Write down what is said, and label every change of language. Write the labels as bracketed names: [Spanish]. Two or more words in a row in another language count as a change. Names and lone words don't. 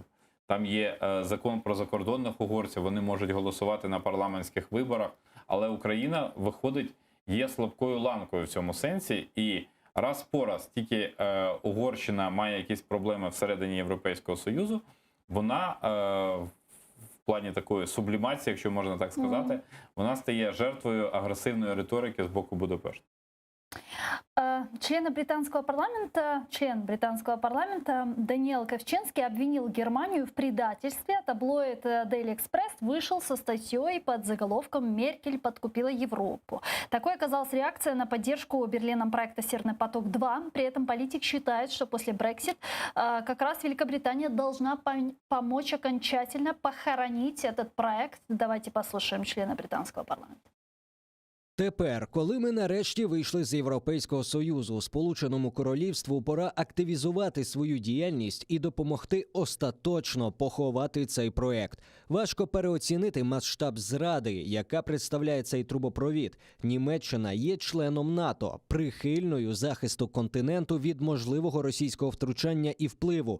[Ukrainian] Там є закон про закордонних угорців, вони можуть голосувати на парламентських виборах, але Україна, виходить, є слабкою ланкою в цьому сенсі, і раз по раз тільки Угорщина має якісь проблеми всередині Європейського Союзу, вона в плані такої сублімації, якщо можна так сказати, вона стає жертвою агресивної риторики з боку Будапешта. [Russian] Член британского парламента Даниэл Ковчинский обвинил Германию в предательстве. Таблоид Daily Express вышел со статьей под заголовком «Меркель подкупила Европу». Такой оказалась реакция на поддержку Берлином проекта «Северный поток-2». При этом политик считает, что после Brexit как раз Великобритания должна помочь окончательно похоронить этот проект. Давайте послушаем члена британского парламента. [Ukrainian] Тепер, коли ми нарешті вийшли з Європейського Союзу, Сполученому Королівству пора активізувати свою діяльність і допомогти остаточно поховати цей проект. Важко переоцінити масштаб зради, яка представляє цей трубопровід. Німеччина є членом НАТО, прихильною захисту континенту від можливого російського втручання і впливу.